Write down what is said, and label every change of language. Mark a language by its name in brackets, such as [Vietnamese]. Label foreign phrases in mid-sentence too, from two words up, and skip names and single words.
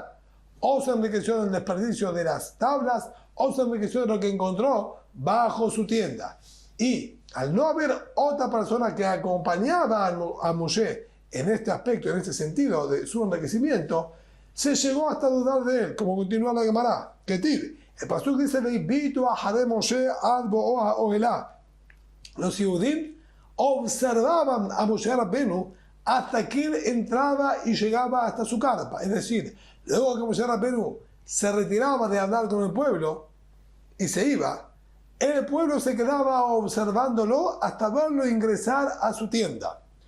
[Spanish] O se enriqueció del desperdicio de las tablas, o se enriqueció de lo que encontró bajo su tienda. Y al no haber otra persona que acompañaba a Moshe en este aspecto, en este sentido de su enriquecimiento, se llegó hasta dudar de él, como continúa la Gemara. [Hebrew] כתיב, [Spanish] el pasuk dice, [Hebrew] והביטו אחרי משה עד בואו האהלה. [Spanish] Los Yehudim observaban a Moshe Rabbenu hasta que él entraba y llegaba hasta su carpa. Es decir, luego que Moshe Rabbenu se retiraba de hablar con el pueblo y se iba, el pueblo se quedaba observándolo hasta verlo ingresar a su tienda.